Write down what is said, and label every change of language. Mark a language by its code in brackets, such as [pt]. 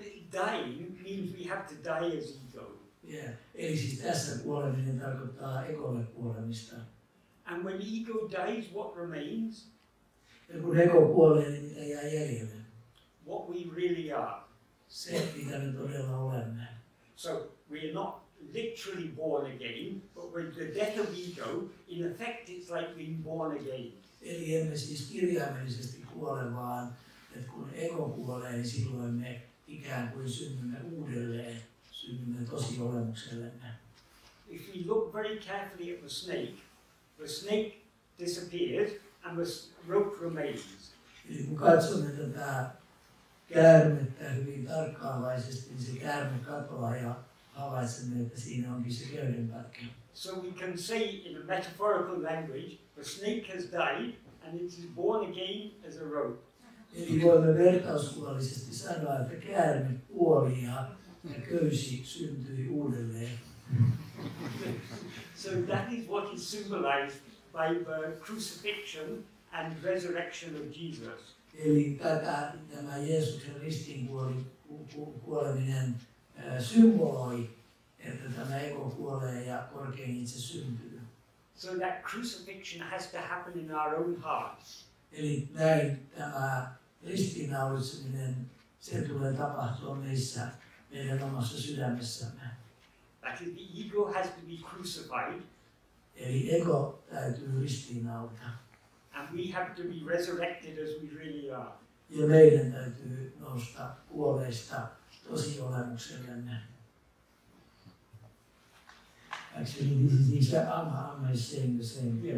[en] dying means we have to die as ego. Yeah. [fi] Eli siis tässä kuoleminen tarkoittaa ekolle kuolemista. [en] And when ego dies, what remains? [fi] Ja kun ego kuolee, niin mitä jää jäljelle? [en] What we really are. [fi] Se, mitä me todella olemme. [en] So we are not literally born again, but with the death of ego, in effect it's like being born again. [fi] Eli emme siis kirjaimellisesti kuole, vaan että kun ego kuolee, niin silloin me ikään kuin synnymme uudelleen, synnymme tosi olemuksellemme. [en] If we look very carefully at the snake disappears and the rope remains. [fi] Eli kun katsomme tätä käärmettä hyvin tarkkaavaisesti, niin se käärme katoaa ja havaitsemme, että siinä onkin se köydenpätkä. [en] So we can say in a metaphorical language, the snake has died and it is born again as a rope. [fi] Eli voimme vertauskuvallisesti sanoa, että käärme kuoli ja köysi syntyi uudelleen. [en] So that is what is symbolized by the crucifixion and resurrection of Jesus. [fi] Eli tämä Jeesuksen ristiin kuoleminen symboloi, että tämä ego kuolee ja korkein itse syntyy. [en] So that crucifixion has to happen in our own hearts. [fi] Eli näin tämä ristiinnaulitseminen, se tulee tapahtua meissä, meidän omassa sydämessämme. [en] That is, the ego has to be crucified. [fi] Eli ego täytyy ristiinnaulita. [en] And we have to be resurrected as we really are. [fi] Ja meidän täytyy nousta kuolleista tosi olemuksellemme. [en] Actually, this is exactly Amma is saying the same.